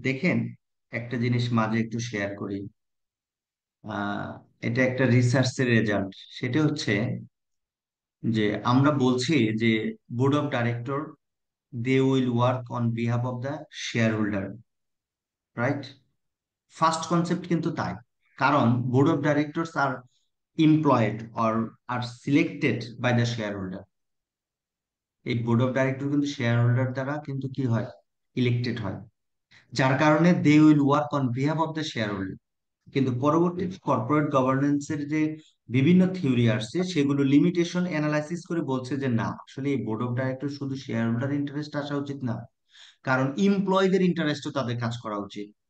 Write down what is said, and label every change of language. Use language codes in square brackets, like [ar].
[bn] দেখেন, একটা জিনিস মাঝে একটু শেয়ার করি। আহ এটা একটা রিসার্চের রেজাল্ট। সেটা হচ্ছে যে আমরা বলছি যে [en] Board of director, they will work on behalf of the share holder, right? [bn] First concept কিন্তু তাই। কারণ [en] Board of directors are employed or are selected by the shareholder। [bn] এই বোর্ড অফ ডাইরেক্টর কিন্তু শেয়ার হোল্ডার দ্বারা কিন্তু কি হয়, elected হয়, যার কারণে [en] They will work on behalf of the share holder. [bn] কিন্তু পরবর্তী কর্পোরেট গভর্নেন্স এর যে বিভিন্ন থিওরি আসছে, সেগুলো লিমিটেশন অ্যানালাইসিস করে বলছে যে না, আসলে এই বোর্ড অফ ডাইরেক্টর শুধু শেয়ার হোল্ডার ইন্টারেস্ট আসা উচিত না, কারণ এমপ্লয়ীদের ইন্টারেস্টও তাদের কাজ করা উচিত।